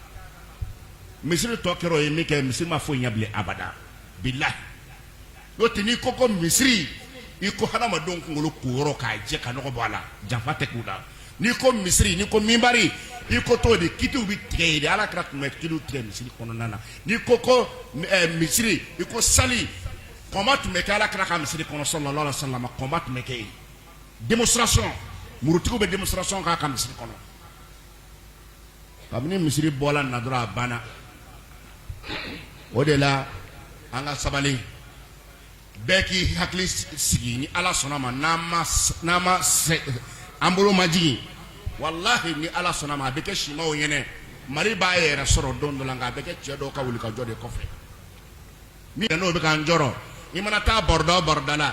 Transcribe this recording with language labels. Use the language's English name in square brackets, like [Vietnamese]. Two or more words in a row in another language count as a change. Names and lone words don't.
[Bambara] misiri tɔ kɛra o ye min kɛ misiri ma foyi ɲɛ bilen abada bilahi n'o tɛ n'i ko ko misiri i ko hadamadenw kunkolo k'o k'a jɛ ka nɔgɔ bɔ a la janfa tɛ k'u la n'i ko misiri n'i ko minbari i ko t'o de kitiw bɛ tigɛ yen de Ala kɛra tun bɛ kitiw tigɛ misiri kɔnɔna na n'i ko misiri i ko sali kɔnba tun bɛ kɛ Ala kɛra ka misiri kɔnɔ [Arabic] صلى الله عليه وسلم [Bambara] kɔnba tun bɛ kɛ yen démonstration murutigiw bɛ démonstration k'a ka misiri kɔnɔ kabini misiri bɔla na dɔrɔn a banna o de la an ka sabali bɛɛ k'i hakili sigi ni Ala sɔnna ma n'an ma an bolo ma jigin wallahi ni Ala sɔnna ma a bɛ kɛ simaw ɲɛnɛ Mali b'a yɛrɛ sɔrɔ don dɔ la nka a bɛ kɛ cɛ dɔw ka wuli ka jɔ de kɔfɛ min n'o bɛ k'an jɔrɔ i mana taa baroda o baroda la